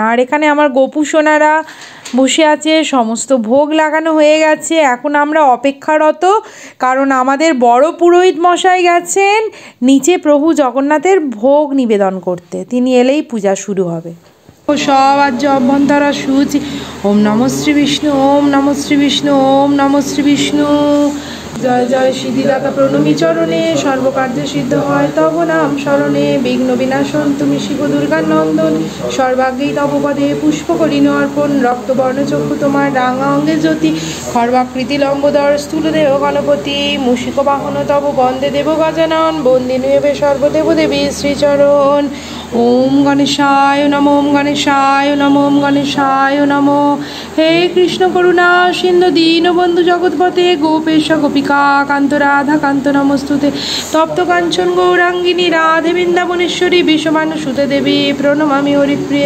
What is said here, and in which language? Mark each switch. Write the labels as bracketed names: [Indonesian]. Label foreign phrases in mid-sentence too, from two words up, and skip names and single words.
[Bangla] আর এখানে আমার গোপু সোনারা বসে আছে, সমস্ত ভোগ লাগানো হয়ে গেছে। এখন আমরা অপেক্ষারত, কারণ আমাদের বড় পুরোহিত মশাই গেছেন নিচে প্রভু জগন্নাথের ভোগ নিবেদন করতে, তিনি এলেই পূজা শুরু হবে। সব আজ অভ্যন্তরা শুচি। [Sanskrit] ওম নমঃ শ্রী বিষ্ণু, ওম নমঃ শ্রী বিষ্ণু, ওম নমঃ শ্রী বিষ্ণু। [Bangla] জয় জয় সিদ্ধিদাতা প্রণমী চরণে, সর্বকার্য সিদ্ধ হয় তব নাম স্মরণে। বিঘ্ন বিনাশন তুমি শিব দুর্গা নন্দন, সর্বাগ্রেই তব পদে পুষ্প করিন অর্পণ। রক্তবর্ণ চক্ষু তোমার, রাঙা অঙ্গে জ্যোতি, খর্বাকৃতি লম্বোদর স্থূল দেহ গণপতি। মুষিক বাহন তব বন্দে দেব গজানন, বন্দিনী হবে সর্বদেব দেবী শ্রীচরণ। [Sanskrit] ওম গণেশায় নমঃ, ওম গণেশায় নমঃ, ওম গণেশায় নমঃ। হে কৃষ্ণ করুণা সিন্ধু দীনবন্ধু জগৎপতে, গোপেশ গোপিকা কান্ত রাধা কান্ত নমস্তুতে। তপ্ত কাঞ্চন গৌরাঙ্গিনী রাধে বৃন্দাবনেশ্বরী, বিশ্বমানুসুতে দেবী প্রণমামি হরিপ্রিয়ে।